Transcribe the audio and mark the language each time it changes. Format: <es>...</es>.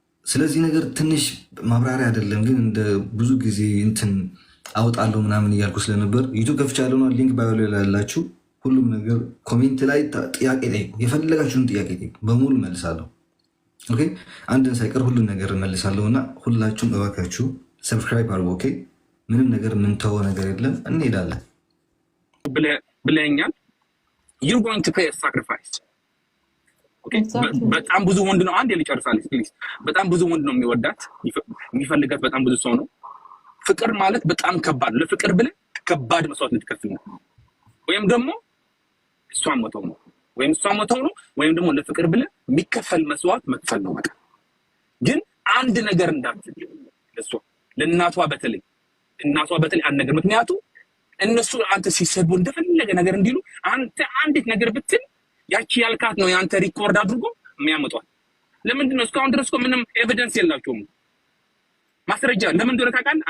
<am>ስለዚህ ነገር ትንሽ ማብራሪያ አይደለም ግን እንደ ብዙ ጊዜ እንትን አውጣለሁ ምናምን እያልኩ ስለነበር ዩቱብ ከፍቻለሁ ነው። ሊንክ ባዮ ላይ ያላችሁ ሁሉም ነገር ኮሜንት ላይ ጥያቄ ጠይቁ፣ የፈለጋችሁን ጥያቄ ጠይቁ፣ በሙሉ መልሳለሁ። ኦኬ አንድን ሳይቀር ሁሉን ነገር መልሳለሁ እና ሁላችሁም እባካችሁ ሰብስክራይብ አድርጉ። ኦኬ ምንም ነገር የምንተወው ነገር የለም፣ እንሄዳለን ብለኛል።</am> <en>you're going to pay a sacrifice.</en> <am>ኦኬ በጣም ብዙ ወንድ ነው አንድ ልጨርሳለሁ ፕሊዝ። በጣም ብዙ ወንድ ነው የሚወዳት የሚፈልጋት በጣም ብዙ ሰው ነው። ፍቅር ማለት በጣም ከባድ፣ ለፍቅር ብለህ ከባድ መስዋዕት ልትከፍል ነው። ወይም ደግሞ እሷን መተው ነው ወይም ደግሞ ለፍቅር ብለህ የሚከፈል መስዋዕት መክፈል ነው። በቃ ግን አንድ ነገር እንዳትል ለሷ ለእናቷ በተለይ አንድ ነገር ምክንያቱ እነሱ አንተ ሲሰቡ እንደፈለገ ነገር እንዲሉ አንተ አንዲት ነገር ብትል ያቺ ያልካት ነው ያንተ ሪኮርድ አድርጎ የሚያመጣው። ለምንድን ነው እስካሁን ድረስ ምንም ኤቪደንስ የላቸውም ማስረጃ? ለምን እንደሆነ ታውቃለህ?</am>